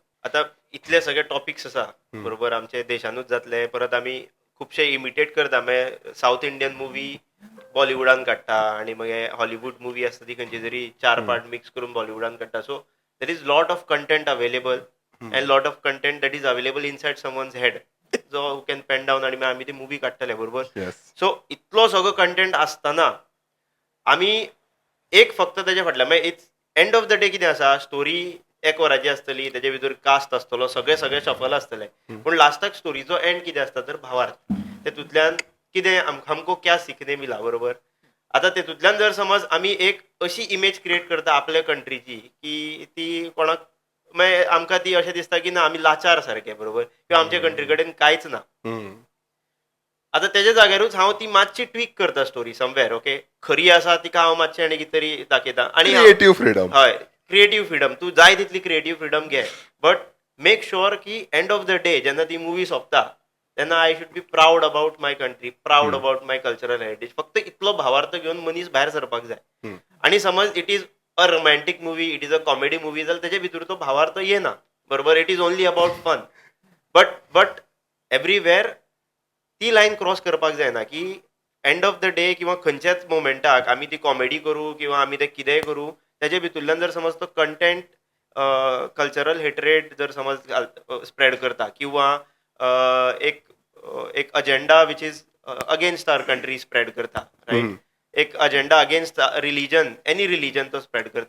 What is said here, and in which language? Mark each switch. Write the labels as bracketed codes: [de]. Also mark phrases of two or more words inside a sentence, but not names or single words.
[kok] आता इतले सगळे टॉपिक्स आसा बरोबर आमचे देशानूच जातले परत आमी खुबशे इमिटेट करता मागीर [en] South Indian movie [kok] बॉलिवूडान काडटा आणि मागीर [en] Hollywood movie [kok] आसता ती खंयची तरी 4 पार्ट मिक्स करून बॉलिवूडान काडटा [en] so there is lot of content available and lot of content that is available inside someone's head jo can pen down [kok] आणि आमी ती मुवी काडटले बरोबर सो इतलो सगळो कंटेंट आसतना आमी एक फक्त तेजे फाटल्यान मागीर [en] it's end of the day [kok] कितें आसा स्टोरी 1 वराची आसतली तेजे भितर कास्ट आसतलो सगळे शफल आसतले पूण लास्टाक स्टोरीचो एंड कितें आसता तर भावार्थ तेतूंतल्यान कितें [hi] हमको क्या सीखने मिला [kok] बरोबर आतां तेतूंतल्यान जर समज आमी एक अशी [en] image create [kok] करता आपल्या कंट्रीची की ती कोणाक मागीर आमकां ती अशें दिसता की ना आमी लाचार सारके बरोबर किंवा आमच्या कंट्री कडेन कांयच ना आतां तेज्या जाग्यारूच हांव ती मातशी ट्वीक करता [en] story somewhere okay [kok] खरी आसा तिका हांव मातशें आनी कितें तरी दाखयता आनी [en] creative freedom [kok] हय [en] creative freedom [kok] तूं जाय तितली [en] creative freedom [kok] घे [en] but make sure [kok] की [en] end of the day [kok] जेन्ना ती मुवी सोंपता तेन्ना [en] I should be proud about my country proud about my cultural heritage [kok] फक्त इतलो भावार्थ घेवन मनीस भायर सरपाक जाय आणि समज [en] it is a romantic movie it is a comedy [kok] मुवी जाल्यार तेजे भितर तो भावार्थ येना बरोबर [en] it is only about fun but everywhere [kok] ती [en] line cross [kok] करपाक जायना की [en] end of the day [kok] किंवा खंयच्याच मोमेंटाक आमी ती कॉमेडी करूं किंवा आमी ते कितेंय करूं तेजे भितरल्यान जर समज तो कंटेंट [en] cultural hatred [kok] जर समज स्प्रेड करता किंवा एक अजेंडा [en] which is against our country [kok] स्प्रेड करता रायट एक [en] agenda against religion any religion [kok] तो स्प्रेड करता